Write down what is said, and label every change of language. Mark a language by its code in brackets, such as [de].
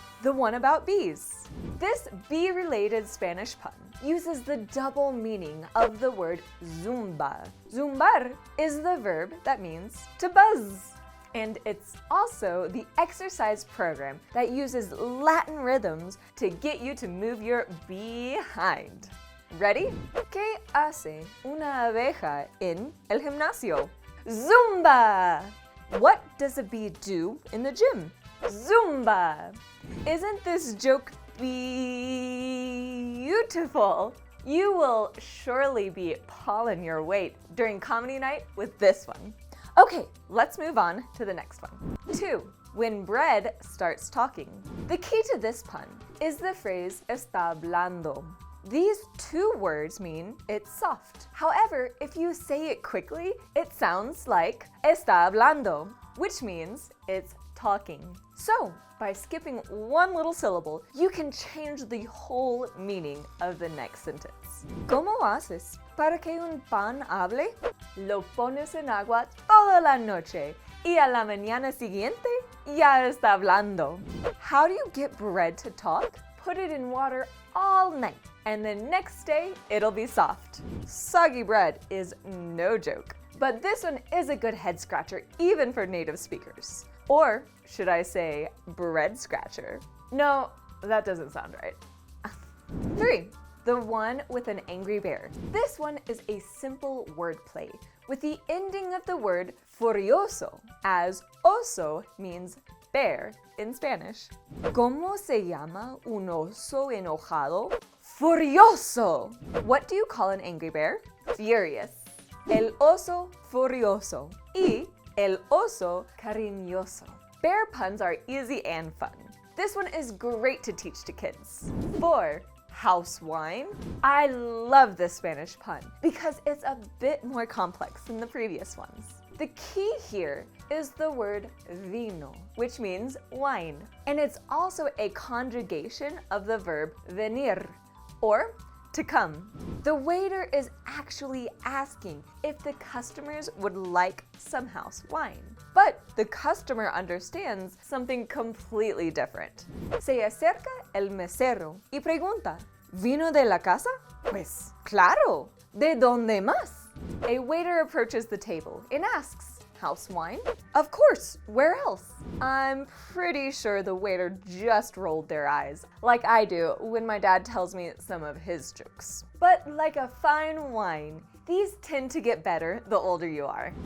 [en] The one about bees. This bee-related Spanish pun uses the double meaning of the word zumba. Zumbar is the verb that means to buzz. And it's also the exercise program that uses Latin rhythms to get you to move your behind. Ready? [es] ¿Qué hace una abeja en el gimnasio? Zumba! [en] What does a bee do in the gym? Zumba! Isn't this joke beautiful? You will surely be pulling your weight during comedy night with this one. Okay, let's move on to the next one. 2. When bread starts talking. The key to this pun is the phrase está hablando. These two words mean it's soft. However, if you say it quickly, it sounds like está hablando, which means it's talking. So, by skipping one little syllable, you can change the whole meaning of the next sentence. [es] ¿Cómo haces para que un pan hable? Lo pones en agua toda la noche y a la mañana siguiente ya está hablando. [en] How do you get bread to talk? Put it in water all night, and the next day it'll be soft. Soggy bread is no joke, but this one is a good head scratcher even for native speakers. Or should I say bread scratcher? No, that doesn't sound right. 3. The one with an angry bear. This one is a simple wordplay with the ending of the word furioso, as oso means bear in Spanish. [es] ¿Cómo se llama un oso enojado? Furioso! [en] What do you call an angry bear? Furious. [es] El oso furioso y el oso cariñoso. [en] Bear puns are easy and fun. This one is great to teach to kids. 4. House wine. I love this Spanish pun because it's a bit more complex than the previous ones. The key here is the word vino, which means wine, and it's also a conjugation of the verb venir, or to come. The waiter is actually asking if the customers would like some house wine, but the customer understands something completely different. [es] Se acerca el mesero y pregunta, ¿vino de la casa? Pues claro, ¿de dónde más? [en] A waiter approaches the table and asks, house wine? Of course, where else? I'm pretty sure the waiter just rolled their eyes, like I do when my dad tells me some of his jokes. But like a fine wine, these tend to get better the older you are.